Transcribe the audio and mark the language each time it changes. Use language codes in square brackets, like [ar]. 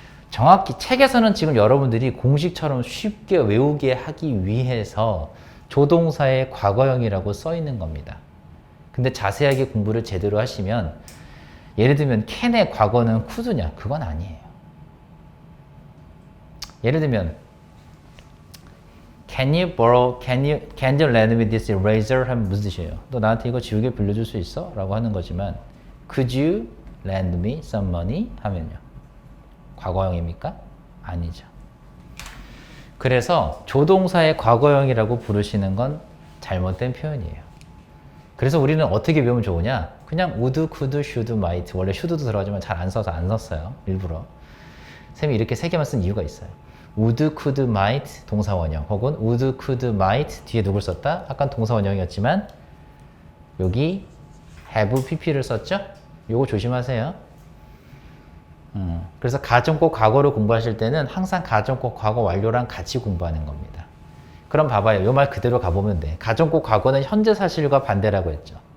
[ko] 정확히 책에서는 지금 여러분들이 공식처럼 쉽게 외우게 하기 위해서 조동사의 과거형이라고 써 있는 겁니다. 근데 자세하게 공부를 제대로 하시면 예를 들면 캔의 과거는 could냐? 그건 아니에요. [en] 예를 들면 Can you lend me this eraser? [ko] 하면 무슨 뜻이에요? 너 나한테 이거 지우개 빌려줄 수 있어? 라고 하는 거지만 [en] Could you lend me some money? [ko] 하면요. 과거형입니까? 아니죠. 그래서 조동사의 과거형이라고 부르시는 건 잘못된 표현이에요. 그래서 우리는 어떻게 배우면 좋으냐? 그냥 [en] would, could, should, might. [ko] 원래 should도 들어가지만 잘 안 써서 안 썼어요. 일부러. 쌤이 이렇게 세 개만 쓴 이유가 있어요. [en] would, could, might [ko] 동사원형 혹은 [en] would, could, might [ko] 뒤에 누굴 썼다? 아까 동사원형이었지만 여기 have, pp를 썼죠? 요거 조심하세요. 그래서 가정법 과거를 공부하실 때는 항상 가정법 과거 완료랑 같이 공부하는 겁니다. 그럼 봐봐요. 이 말 그대로 가보면 돼. 가정법 과거는 현재 사실과 반대라고 했죠.